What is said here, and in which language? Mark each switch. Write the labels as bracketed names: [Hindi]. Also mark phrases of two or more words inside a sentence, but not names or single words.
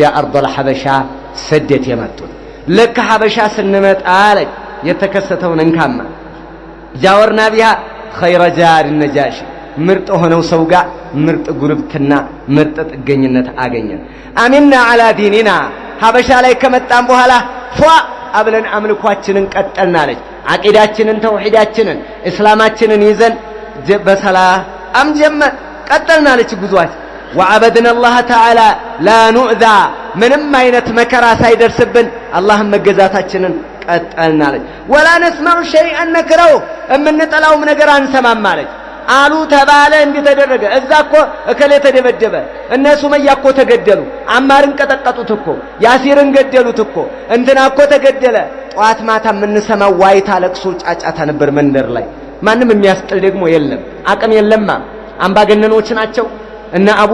[Amharic] አርዶል ሐበሻ ስደት የመጡት። ልክ ሐበሻ ስንመጣ አለ የተከሰተውን እንካማ [Arabic] جاورنا بها خير جار النجاشي [Amharic] ምርጥ ሆነው ሰው ጋር ምርጥ ጉርብትና ምርጥ ጥገኝነት አገኘን። [Arabic] أمنا على ديننا [Amharic] ሐበሻ ላይ ከመጣን በኋላ ፏ አብለን አምልኳችንን ቀጠልናለች። አቂዳችንን ተውሂዳችንን እስላማችንን ይዘን በሰላም ጀመር ቀጠልናለች ጉዟችን። [Arabic] وعبدنا الله تعالى لا نؤذى [Amharic] ምንም አይነት መከራ ሳይደርስብን አላህን መገዛታችንን ቀጠልናለች። [Arabic] ولا نسمع شيئا نكره [Amharic] እምንጠላውም ነገር አንሰማም ማለት አሉ ተባለ እንዲተደረገ እዛ እኮ እከሌ ተደበደበ፣ እነ ሱመያ እኮ ተገደሉ፣ አማርን ቀጠቀጡት እኮ፣ ያሲርን ገደሉት እኮ፣ እንትና እኮ ተገደለ። ጧት ማታ የምንሰማው ዋይታ፣ ለቅሶ፣ ጫጫታ ነበር መንደር ላይ። ማንም የሚያስጥል ደግሞ የለም፣ አቅም የለማ። አምባገነኖች ናቸው እነ አቡ